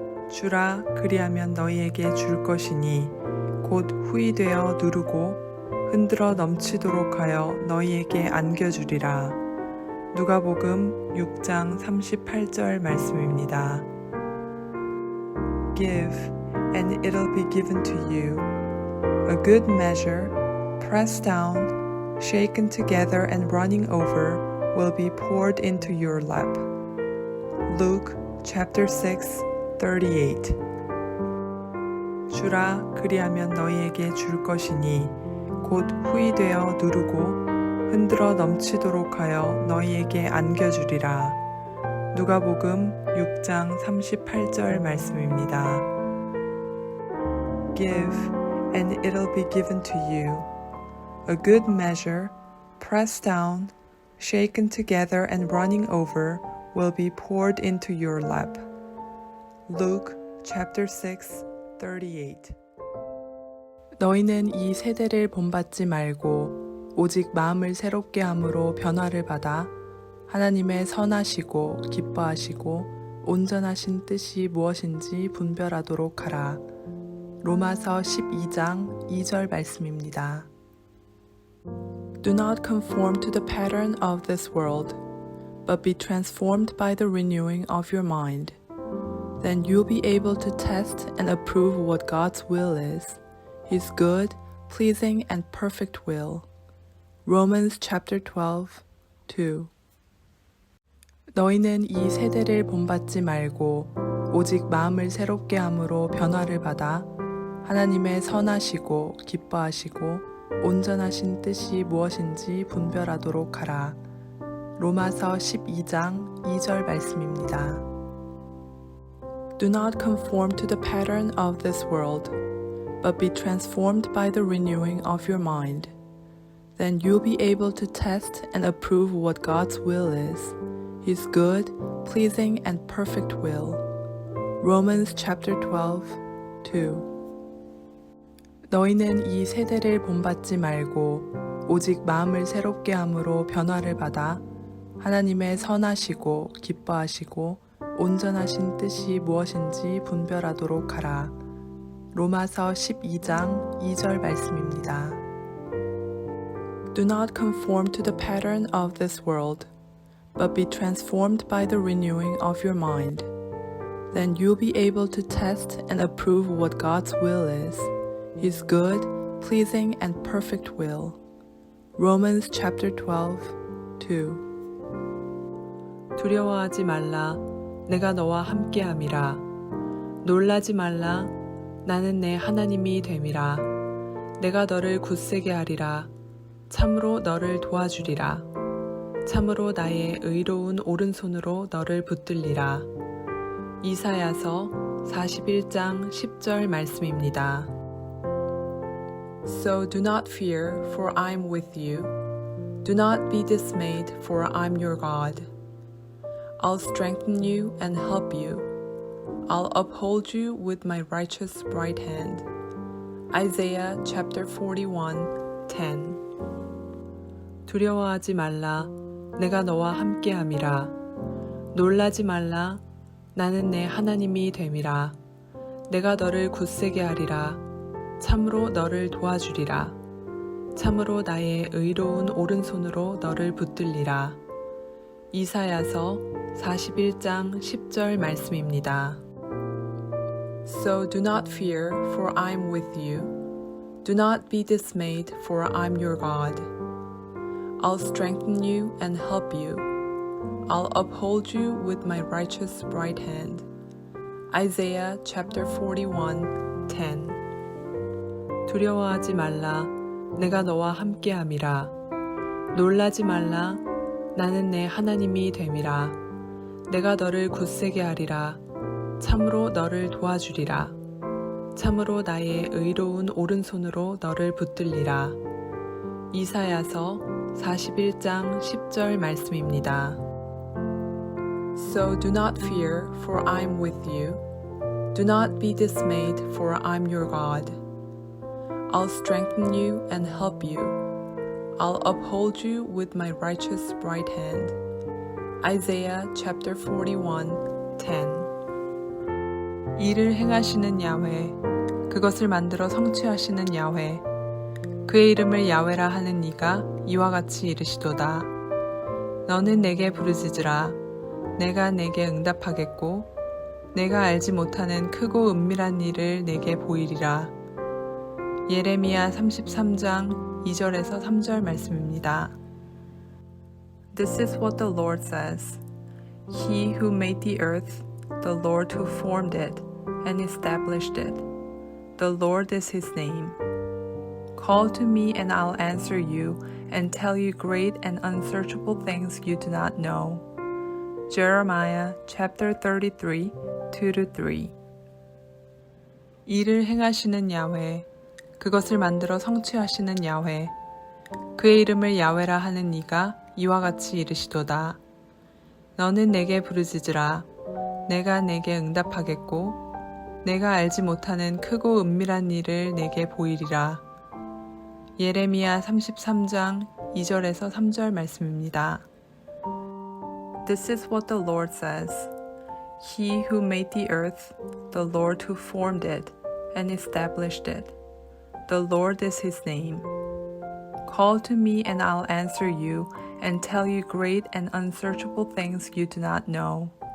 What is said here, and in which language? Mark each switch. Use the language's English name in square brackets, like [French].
[Korean] 주라 그리하면 너희에게 줄 것이니 곧 후이 되어 누르고 흔들어 넘치도록 하여 너희에게 안겨주리라. 누가복음 6장 38절 말씀입니다. [English] Give, and it'll be given to you. A good measure, pressed down, shaken together and running over, will be poured into your lap. Luke chapter 6, 38. [Korean] 주라 그리하면 너희에게 줄 것이니 곧 후이 되어 누르고 흔들어 넘치도록 하여 너희에게 안겨주리라. 누가복음 6장 38절 말씀입니다. [English] Give, and it'll be given to you. A good measure, pressed down, shaken together and running over, will be poured into your lap. Luke chapter 6, 38. [Korean] 너희는 이 세대를 본받지 말고 오직 마음을 새롭게 함으로 변화를 받아 하나님의 선하시고 기뻐하시고 온전하신 뜻이 무엇인지 분별하도록 하라. 로마서 12장 2절 말씀입니다. [English] Do not conform to the pattern of this world, but be transformed by the renewing of your mind. Then you'll be able to test and approve what God's will is, His good, pleasing, and perfect will. Romans chapter 12, 2. [Korean] 너희는 이 세대를 본받지 말고 오직 마음을 새롭게 함으로 변화를 받아 하나님의 선하시고 기뻐하시고 온전하신 뜻이 무엇인지 분별하도록 하라. 로마서 12장 2절 말씀입니다. [English] Do not conform to the pattern of this world, but be transformed by the renewing of your mind. Then you'll be able to test and approve what God's will is, His good, pleasing, and perfect will. Romans chapter 12, 2. [Korean] 너희는 이 세대를 본받지 말고 오직 마음을 새롭게 함으로 변화를 받아 하나님의 선하시고 기뻐하시고 온전하신 뜻이 무엇인지 분별하도록 하라. 로마서 12장 2절 말씀입니다. [English] Do not conform to the pattern of this world, but be transformed by the renewing of your mind. Then you'll be able to test and approve what God's will is, His good, pleasing, and perfect will. Romans chapter 12, 2. [Korean] 두려워하지 말라. 내가 너와 함께함이라. 놀라지 말라. 나는 내 하나님이 됨이라. 내가 너를 굳세게 하리라. 참으로 너를 도와주리라. 참으로 나의 의로운 오른손으로 너를 붙들리라. 이사야서 41장 10절 말씀입니다. [English] So do not fear, for I am with you. Do not be dismayed, for I am your God. I'll strengthen you and help you. I'll uphold you with my righteous right hand. Isaiah chapter 41:10. [Korean] 두려워하지 말라. 내가 너와 함께함이라. 놀라지 말라. 나는 내 하나님이 됨이라. 내가 너를 굳세게 하리라. 참으로 너를 도와주리라. 참으로 나의 의로운 오른손으로 너를 붙들리라. 이사야서 41장 10절 말씀입니다. [English] So do not fear, for I am with you. Do not be dismayed, for I am your God. I'll strengthen you and help you. I'll uphold you with my righteous right hand. Isaiah chapter 41:10. [Korean] 두려워하지 말라. 내가 너와 함께함이라. 놀라지 말라. 나는 내 하나님이 됨이라. 내가 너를 굳세게 하리라. 참으로 너를 도와주리라. 참으로 나의 의로운 오른손으로 너를 붙들리라. 이사야서 41장 10절 말씀입니다. [English] So do not fear, for I am with you. Do not be dismayed, for I am your God. I'll strengthen you and help you. I'll uphold you with my righteous right hand. Isaiah chapter 41:10. [Korean] 일을 행하시는 야훼, 그것을 만들어 성취하시는 야훼, 그의 이름을 야훼라 하는 이가 이와 같이 이르시도다. 너는 내게 부르짖으라. 내가 내게 응답하겠고 내가 알지 못하는 크고 은밀한 일을 내게 보이리라. 예레미야 33장 2절에서 3절 말씀입니다. [English] This is what the Lord says. He who made the earth, the Lord who formed it and established it. The Lord is his name. Call to me and I'll answer you and tell you great and unsearchable things you do not know. Jeremiah chapter 33, 2-3. [Korean] 이를 행하시는 야훼, 그것을 만들어 성취하시는 야훼, 그의 이름을 야훼라 하는 이가 이와 같이 이르시도다. 너는 내게 부르짖으라. 내가 내게 응답하겠고 내가 알지 못하는 크고 은밀한 일을 내게 보이리라. 예레미야 33장 2절에서 3절 말씀입니다. [English] This is what the Lord says. He who made the earth, the Lord who formed it and established it. The Lord is his name. Call to me and I'll answer you and tell you great and unsearchable things you do not know.